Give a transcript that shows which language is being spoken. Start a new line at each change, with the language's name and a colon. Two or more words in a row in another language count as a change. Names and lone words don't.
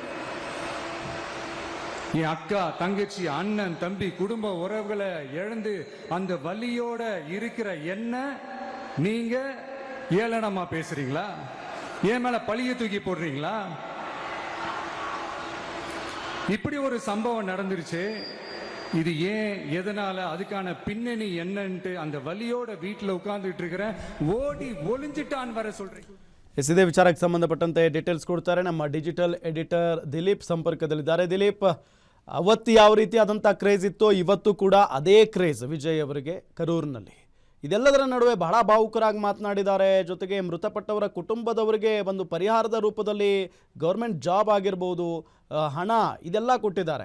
Tamil: என் அக்கா தங்கச்சி அண்ணன் தம்பி குடும்ப உறவுகளை இழந்து அந்த வலியோட இருக்கிற என்ன நீங்க ஏளனமா பேசுறீங்களா? என் மேல பழிய தூக்கி போடுறீங்களா? இப்படி ஒரு சம்பவம் நடந்துருச்சு. இது ஏன், எதனால, அதுக்கான பின்னணி என்னன்ட்டு அந்த வலியோட வீட்டில் உட்கார்ந்துட்டு இருக்கிற ஓடி ஒளிஞ்சிட்டான் வர சொல்றீங்க.
Kannada: ಇದೇ ವಿಚಾರಕ್ಕೆ ಸಂಬಂಧಪಟ್ಟಂತೆ ಡೀಟೇಲ್ಸ್ ಕೊಡ್ತಾರೆ ನಮ್ಮ
English: digital editor
Kannada: ದಿಲೀಪ್ ಸಂಪರ್ಕದಲ್ಲಿದ್ದಾರೆ. ದಿಲೀಪ್, ಅವತ್ತು ಯಾವ ರೀತಿಯಾದಂಥ ಕ್ರೇಜ್ ಇತ್ತೋ ಇವತ್ತು ಕೂಡ ಅದೇ ಕ್ರೇಜ್ ವಿಜಯ್ ಅವರಿಗೆ ಕರೂರಿನಲ್ಲಿ. ಇದೆಲ್ಲದರ ನಡುವೆ ಬಹಳ ಭಾವುಕರಾಗಿ ಮಾತನಾಡಿದ್ದಾರೆ. ಜೊತೆಗೆ ಮೃತಪಟ್ಟವರ ಕುಟುಂಬದವರಿಗೆ ಒಂದು ಪರಿಹಾರದ ರೂಪದಲ್ಲಿ
English: government job
Kannada: ಆಗಿರ್ಬೋದು, ಹಣ, ಇದೆಲ್ಲ ಕೊಟ್ಟಿದ್ದಾರೆ.